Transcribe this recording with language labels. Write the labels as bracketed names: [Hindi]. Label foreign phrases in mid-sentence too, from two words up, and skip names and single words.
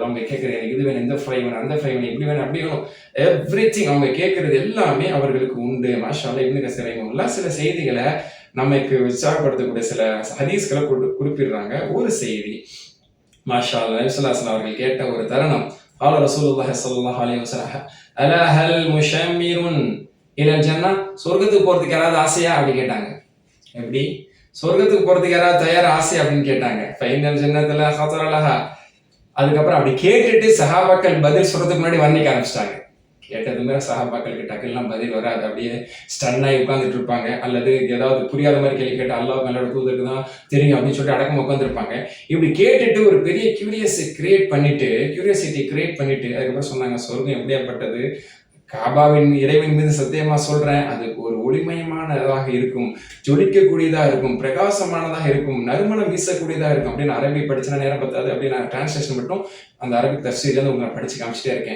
[Tamil] அவங்க கேட்கறது எனக்கு இது வேணும், இந்த ஃப்ரை வேணும், அந்த ஃப்ரை வேணும், இப்படி வேணும், அப்படி வேணும், எவ்ரிதிங் அவங்க கேட்கறது எல்லாமே அவர்களுக்கு உண்டு. [Arabic] ما شاء الله. [Tamil] இப்னு கஸீர் ரஹிமஹுல்லாஹ் சில செய்திகளை நமக்கு உற்சாகப்படுத்தக்கூடிய சில ஹதீஸ்களை குறிப்பிடுறாங்க. ஒரு செய்தி [Arabic] ما شاء الله, [Tamil] நபி [Arabic] صلى الله عليه وسلم [Tamil] அவர்கள் கேட்ட ஒரு தருணம். [Arabic] قال رسول الله صلى الله عليه وسلم الا هل مشمر الى الجنه [Tamil] சொர்க்கத்துக்கு போறதுக்கு யாராவது ஆசையா அப்படி கேட்டாங்க. எப்படி சொர்க்கத்துக்கு போறதுக்கு யாராவது தயார் ஆசை அப்படின்னு கேட்டாங்க. ஃபைனல் ஜன்னத்துல [Arabic] خطر لها. [Tamil] அதுக்கப்புறம் அப்படி கேட்டுட்டு சஹாபாக்கள் பதில் சொல்றதுக்கு முன்னாடி வர்ணிக்க ஆரம்பிச்சிட்டாங்க. கேட்டதுமே சஹாபாக்களுக்கு டக்குலாம் பதில் வராது, அப்படியே ஸ்டன்னாகி உட்காந்துட்டு இருப்பாங்க. அல்லது ஏதாவது புரியாத மாதிரி கேள்வி கேட்டு அல்லாஹ் மேலோட தூதருக்கு தான் தெரியும் அப்படின்னு சொல்லிட்டு அடக்கம் உட்காந்துருப்பாங்க. இப்படி கேட்டுட்டு ஒரு பெரிய [English] curiosity create [Tamil] பண்ணிட்டு அதுக்கப்புறம் சொன்னாங்க, சொர்க்கம் எப்படியாப்பட்டது, காபாவின் இறைவன் மீது சத்தியமா சொல்றேன், அது ஒரு ஒளிமயமானதாக இருக்கும், ஜொலிக்கக்கூடியதா இருக்கும், பிரகாசமானதாக இருக்கும், நறுமணம் வீசக்கூடியதா இருக்கும் அப்படின்னு அரபி படிச்சுனா நேரம் பத்தாது அப்படின்னு நான் டிரான்ஸ்லேஷன் மட்டும் அந்த அரபிக் தஃசீர்ல உங்களை படிச்சு காமிச்சிட்டே இருக்கேன்.